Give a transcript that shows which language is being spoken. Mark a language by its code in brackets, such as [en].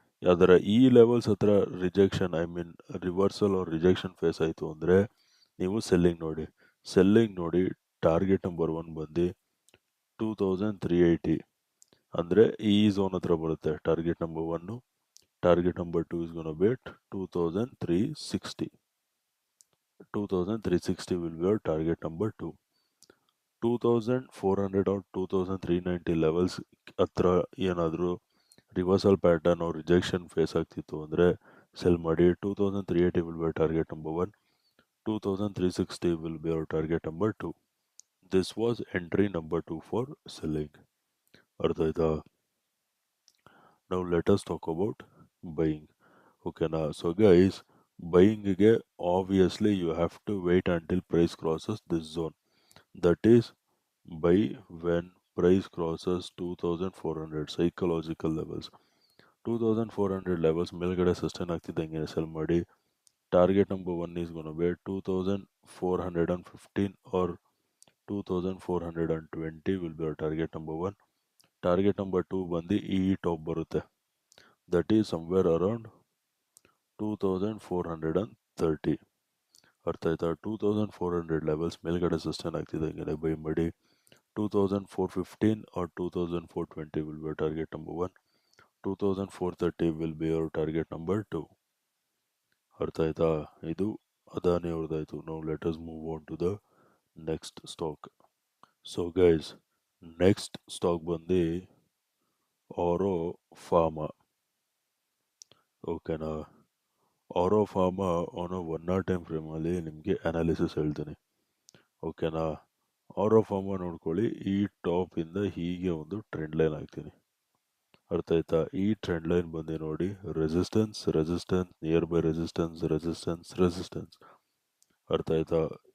[kn] ಯಾವ್ದಾರ ಈ ಲೆವೆಲ್ಸ್ ಹತ್ರ rejection, reversal R rejection face ಆಯಿತು ಅಂದರೆ ನೀವು ಸೆಲ್ಲಿಂಗ್ ನೋಡಿ. ಟಾರ್ಗೆಟ್ ನಂಬರ್ 1 ಬಂದು 2380. ಅಂದರೆ ಈ ಝೋನ್ ಹತ್ರ ಬರುತ್ತೆ target number 1. [en] Target number 2 is going to be at 2360. 2360 will be our target number 2. [kn] 2400 or 2390 levels ಹತ್ರ ಏನಾದರೂ reversal pattern or rejection face ಆಗ್ತಿತ್ತು ಅಂದರೆ ಸೆಲ್ ಮಾಡಿ. [en] 2380 will be our target number 1. 2360 will be our target number 2. This was entry number 2 for selling. [kn] ಅರ್ಥ ಆಯ್ತಾ? [en] Now let us talk about buying. [kn] ಓಕೆನಾ? [en] So guys, ಬೈಯಿಂಗಿಗೆ obviously you have to wait until price crosses this zone. That is, buy when price crosses 2400 psychological levels. [kn] 2400 levels ಮೇಲ್ಗಡೆ sustain ಆಗ್ತಿದ್ದಂಗೆ cell ಮಾಡಿ. [en] Target number 1 is going to be 2415 or 2420 will be our target number 1. [kn] Target number 2 ಬಂದು ಈ top ಬರುತ್ತೆ. [en] That is somewhere around 2430. [kn] ಅರ್ಥ ಆಯ್ತಾ? 2400 levels ಮೇಲ್ಗಡೆ sustain ಆಗ್ತಿದ್ದಂಗೆ by ಮಾಡಿ. [en] 2415 or 2420 will be our target number 1. 2430 will be our target number 2. [kn] ಅರ್ಥ ಆಯ್ತಾ? ಇದು Adani ಅವ್ರದ್ದಾಯ್ತು. [en] Now let us move on to the next stock. So guys, next stock ಬಂದು ಆರೋ ಫಾರ್ಮಾ. [kn] ಓಕೆನಾ? ಆರೋ pharma on 1 hour time ಫ್ರೇಮಲ್ಲಿ ನಿಮಗೆ analysis ಹೇಳ್ತೀನಿ. ಓಕೆನಾ? ಆರೋ pharma ನೋಡ್ಕೊಳ್ಳಿ. ಈ ಟಾಪಿಂದ ಹೀಗೆ ಒಂದು ಟ್ರೆಂಡ್ ಲೈನ್ ಹಾಕ್ತೀನಿ. ಅರ್ಥ ಆಯ್ತಾ? ಈ ಟ್ರೆಂಡ್ ಲೈನ್ ಬಂದು ನೋಡಿ, resistance resistance, near by resistance resistance resistance. ಅರ್ಥ ಆಯ್ತಾ?